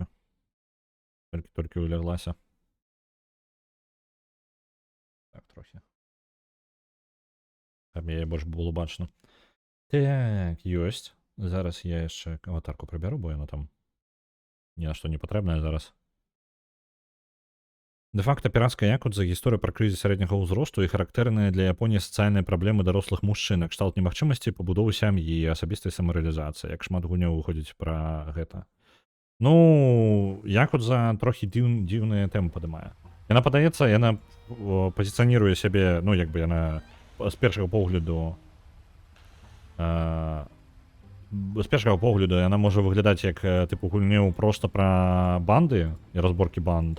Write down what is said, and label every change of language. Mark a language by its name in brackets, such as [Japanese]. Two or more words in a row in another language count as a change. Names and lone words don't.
[Ukrainian] Тільки уляглася. Так, трохи. Там її більш було бачно. Так, ёсть. Зараз я ще аватарку приберу, бо вона там ні на що не потрібна зараз. Де-факто піратська якудза [Belarusian] – гісторія про [Ukrainian] кризис середнього [Belarusian] ўзросту і характэрныя для Японіі сацыяльныя праблемы дарослых мужчын, на кшталт немагчымасці пабудовы сям'і і асабістай самарэалізацыі, як шмат гульняў выходзіць пра гэта. Ну, якудза трохі дзіўныя тэмы падымае. Яна падаецца, яна пазіцыяніруе сябе, ну, як бы яна з першага погляду яна можа выглядаць як тыпу гульню проста пра банды і разборкі банд.